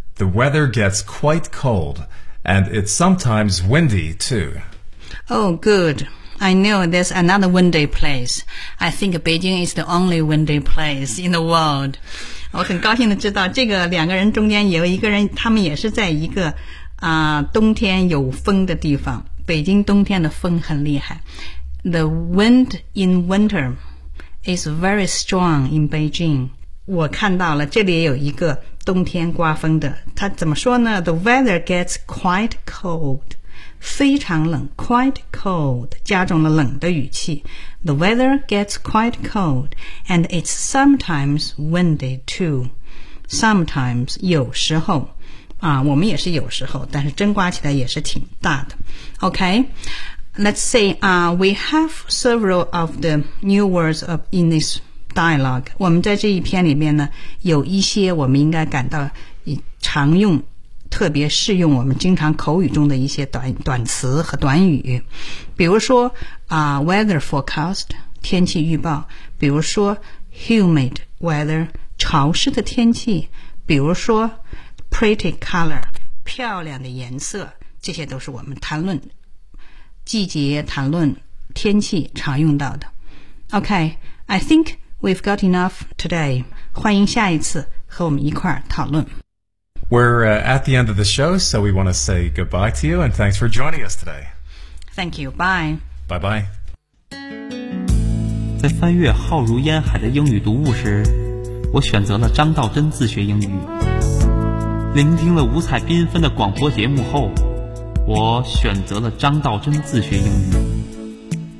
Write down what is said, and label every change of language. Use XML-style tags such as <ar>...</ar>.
<en>The weather gets quite cold, and it's sometimes windy too. Oh, good. I know there's another windy place. I think Beijing is the only windy place in the world.</en> <zh>我很高兴地知道这个两个人中间有一个人，他们也是在一个冬天有风的地方。北京冬天的风很厉害。</zh> <en>The wind in winter is very strong in Beijing.</en> <zh>我看到了这里有一个冬天刮风的。他怎么说呢 ?</zh> <en>The weather gets quite cold.</en> <zh>非常冷 ,</zh> <en>quite cold,</en> <zh>加重了冷的语气。</zh> <en>The weather gets quite cold, and it's sometimes windy too.</en> <zh>Sometimes, 有时候。啊，我们也是有时候，但是真刮起来也是挺大的。</zh> <en>Okay, let's say, we have several of the new words of in this dialogue.</en> <zh>我们在这一篇里面呢，有一些我们应该感到常用，特别适用我们经常口语中的一些短词和短语。比如说</zh> <en>weather forecast,</en> <zh>天气预报。比如说</zh> <en>humid weather,</en> <zh>潮湿的天气。比如说</zh> <en>Pretty color,</en> <zh>漂亮的颜色，这些都是我们谈论季节、谈论天气常用到的。</zh> <en>Okay, I think we've got enough today.</en> <zh>欢迎下一次和我们一块儿讨论。</zh> <en>We're at the end of the show, so we want to say goodbye to you and thanks for joining us today. Thank you. Bye. Bye bye.</en> <zh>在翻阅浩如烟海的英语读物时，我选择了张道真自学英语。聆听了五彩缤纷的广播节目后，我选择了张道真自学英语。</zh>